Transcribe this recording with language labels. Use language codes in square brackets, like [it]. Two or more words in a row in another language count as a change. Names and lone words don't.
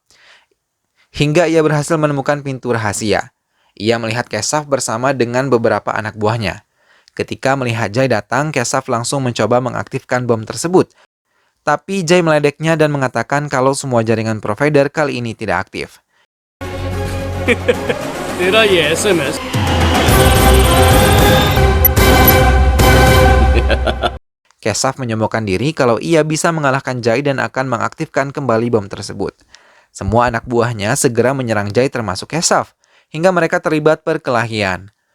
[id] Hingga ia berhasil menemukan pintu rahasia. Ia melihat Keshav bersama dengan beberapa anak buahnya. Ketika melihat Jai datang, Keshav langsung mencoba mengaktifkan bom tersebut. Tapi Jai meledeknya dan mengatakan kalau semua jaringan provider kali ini tidak aktif. [hi] तेरा ये SMS [id] Keshav menyombongkan diri kalau ia bisa mengalahkan Jai dan akan mengaktifkan kembali bom tersebut. Semua anak buahnya segera menyerang Jai termasuk Keshav, hingga mereka terlibat perkelahian.